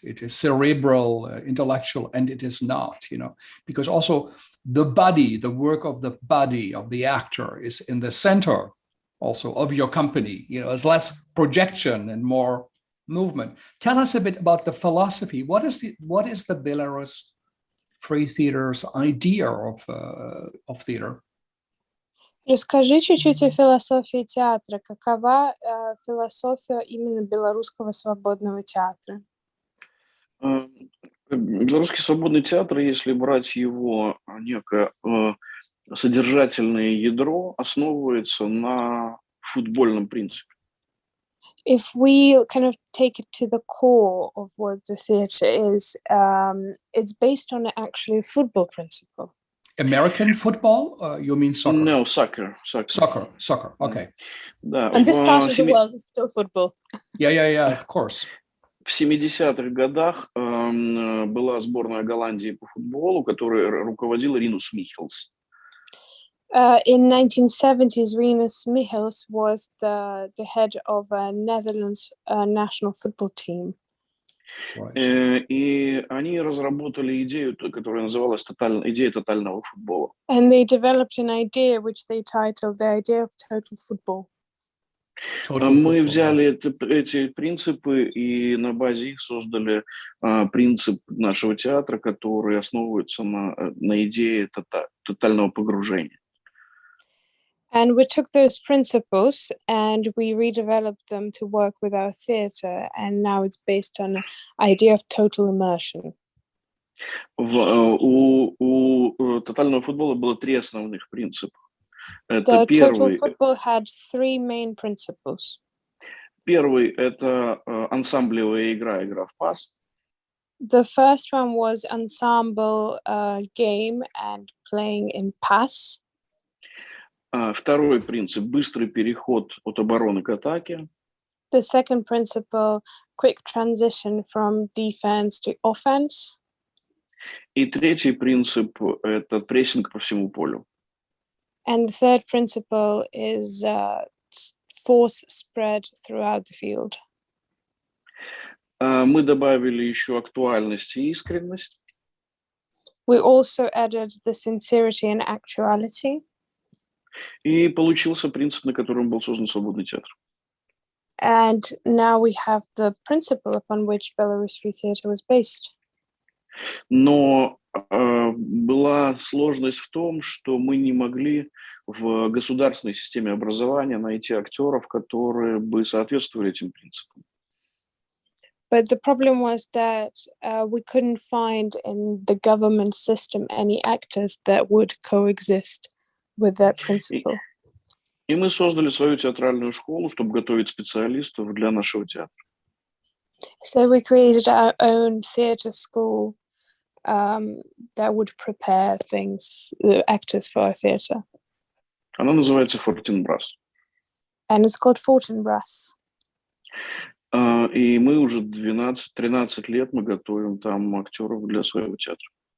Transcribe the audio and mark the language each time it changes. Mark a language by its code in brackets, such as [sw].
[en] It is cerebral, intellectual, and it is not, because also the body, the work of the body of the actor is in the center also of your company. It's less projection and more movement. Tell us a bit about the philosophy. What is the Belarus Free Theatre's idea of theater? [ru] Расскажи чуть-чуть о философии театра. Какова философия именно белорусского свободного театра? Белорусский свободный театр, если брать его некое содержательное ядро, основывается на в футбольном принципе. [en] If we kind of take it to the core of what the theatre is, it's based on actually a football principle. American football? You mean soccer? No, soccer. Soccer. Okay. [ru] Да, [en] And this part of the [ru] семи- [en] world is still football. Yeah, of course. [ru] в 70-х годах была сборная Голландии по футболу, которой руководил Ринус Михелс. [en] In 1970s, Rinus Michels was the head of Netherlands national football team. Right. [ru] И они разработали идею, которая называлась идея тотального футбола. [en] And they developed an idea which they titled the idea of total football. Total [ru] Мы [en] football, [ru] взяли [en] right. [ru] эти принципы и на базе их создали принцип нашего театра, который основывается на идее тотального погружения. [en] And we took those principles and we redeveloped them to work with our theatre, and now it's based on an idea of total immersion. [ru] У тотального футбола было 3 основных принципа. [en] The total football had 3 main principles. [ru] Первый – это ансамблевая игра в пас. [en] The first one was ensemble game and playing in pass. [ru] Второй принцип – быстрый переход от обороны к атаке. [en] The second principle, quick transition from defense to offense. [ru] И третий принцип – это прессинг по всему полю. [en] And the third principle is force spread throughout the field. [ru] Мы добавили еще актуальность и искренность. [en] We also added the sincerity and actuality. [ru] И получился принцип, на котором был создан свободный театр. [en] And now we have the principle upon which Belarus Free Theatre was based. [ru] Но была сложность в том, что мы не могли в государственной системе образования найти актеров, которые бы соответствовали этим принципам. [en] But the problem was that we couldn't find in the government system any actors that would coexist with that principle. [ru] И мы создали свою театральную школу, чтобы готовить специалистов для нашего театра. [en] So we created our own theatre school that would prepare actors for our theatre. [ru] Она называется Fortinbras. [en] And it's called Fortinbras. [ru] И мы уже 13 лет мы готовим там актеров для своего театра.